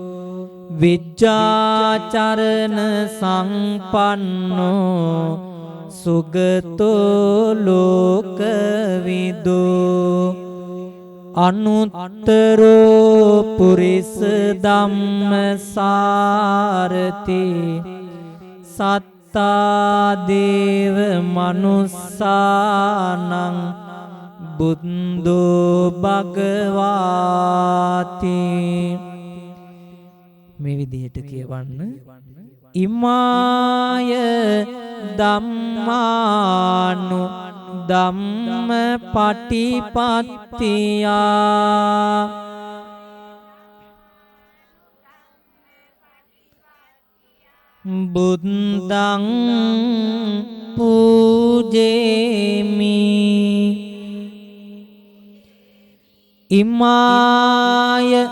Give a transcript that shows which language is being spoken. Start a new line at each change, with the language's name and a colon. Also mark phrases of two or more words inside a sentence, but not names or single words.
Pali: විජ්ජාචරණ සංපන්නෝ සුගතෝ ලෝකවිදෝ අනුත්තරෝ පුරිස ධම්මසාරති සත්තා දේව මනුස්සානං බුද්ධෝ භගවාති.
Sinhala: මේ විදිහට කියවන්න.
Pali: ඉමාය ධම්මානු ධම්ම පටිපත්තියා බුද්ධං පූජේමි ඉමාය